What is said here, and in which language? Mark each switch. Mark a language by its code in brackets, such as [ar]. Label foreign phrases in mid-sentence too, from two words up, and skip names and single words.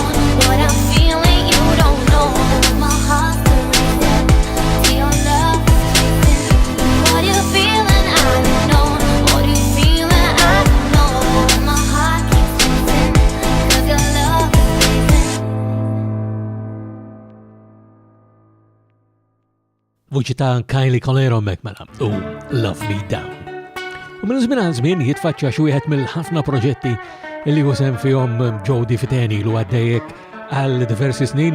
[en] What I'm feeling, you don't know. My heart's racing to your love. What you feeling, I don't know. What you feeling, I don't know. My heart keeps racing 'cause your love is racing. [mt] Vuċi ta' Kylie Colero mekmela u Love Me Down. U minn żmien għal żmien jitfaċċa xi wieħed mill-ħafna proġetti li għusem fihom Jody Fiteni lu għaddejjek għal diversi snin.